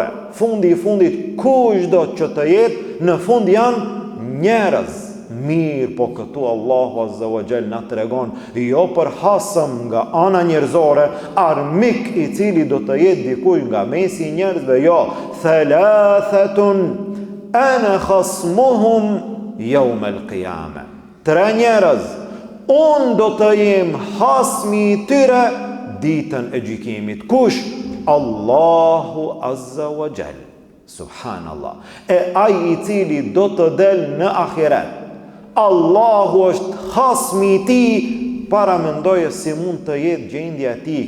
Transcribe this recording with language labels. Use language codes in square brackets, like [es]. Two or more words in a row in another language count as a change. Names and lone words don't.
[sq] Fundi i fundit, kush do që të jetë, në fund janë njerëz. Mirë, po këtu Allahu [ar] عز وجل [sq] na tregon, jo për hasëm nga ana njerëzore, armik i cili do të jetë dikush nga mesi i njerëzve, jo. [ar] ثلاثة أنا خصمهم يوم القيامة. [sq] 3 njerëz, unë do të jem hasmi i tyre ditën e gjykimit. Kush? Allahu [ar] عز وجل. [sq] Subhanallah. E ai i cili do të del në ahiret, Allahu është hasmi i ti, para mendoje si mund të jetë gjendja e tij.